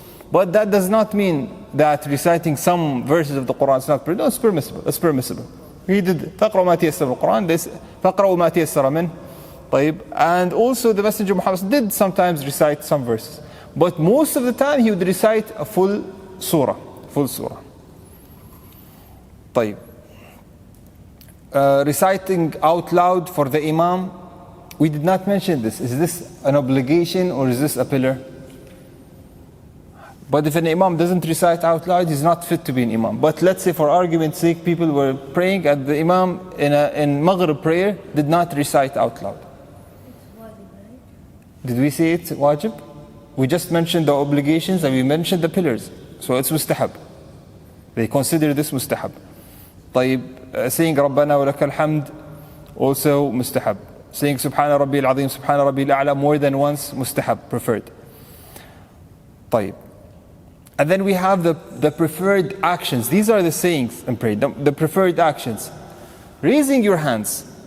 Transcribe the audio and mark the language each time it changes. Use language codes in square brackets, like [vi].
[en] But that does not mean that reciting some verses of the Quran is not permissible. No, it's permissible. It's permissible. [ar] He did فَقْرَوْا مَا تَيَسَّرَ الْقُرْآنِ, فَقْرَوْا مَا تَيَسَّرَ مِنْهُ. طيب. [en] And also the Messenger Muhammad did sometimes recite some verses. But most of the time he would recite a full surah. [ar] طيب. [en] Reciting out loud for the Imam, we did not mention this. Is this an obligation or is this a pillar? But if an Imam doesn't recite out loud, he's not fit to be an Imam. But let's say for argument's sake, people were praying and the Imam in Maghrib prayer did not recite out loud. It's wajib, right? Did we say it's wajib? We just mentioned the obligations and we mentioned the pillars. So it's mustahab. They consider this mustahab. [ar] طيب, [en] saying [ar] ربنا ولك الحمد, [en] also mustahab. Saying Subhana Rabbi al-Azim, Subhana Rabbi al-A'la more than once, mustahab, preferred. [ar] طيب. [en] And then we have the preferred actions. These are the sayings in prayer, the preferred actions. Raising your hands.